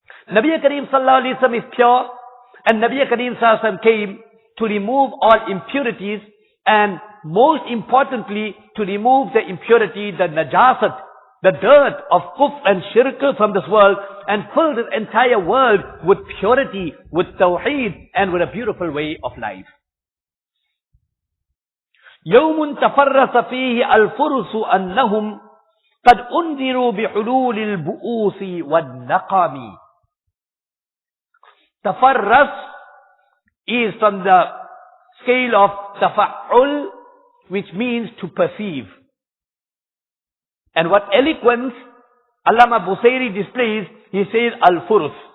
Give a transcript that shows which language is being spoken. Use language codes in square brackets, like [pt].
[en] Nabi Kareem sallallahu alaihi wasallam is pure, and Nabi Kareem sallallahu alaihi wasallam came to remove all impurities, and most importantly, to remove the impurity, the najasat, the dirt of kufr and shirk from this world, and fill this entire world with purity, with tawheed, and with a beautiful way of life. [ar] يوم تفرس فيه الفرس أنهم قد أنذروا بحلول البؤوس والنقم. [en] Tafarras is from the scale of tafa'ul, which means to perceive. And what eloquence Allama Busayri displays, he says al-furus.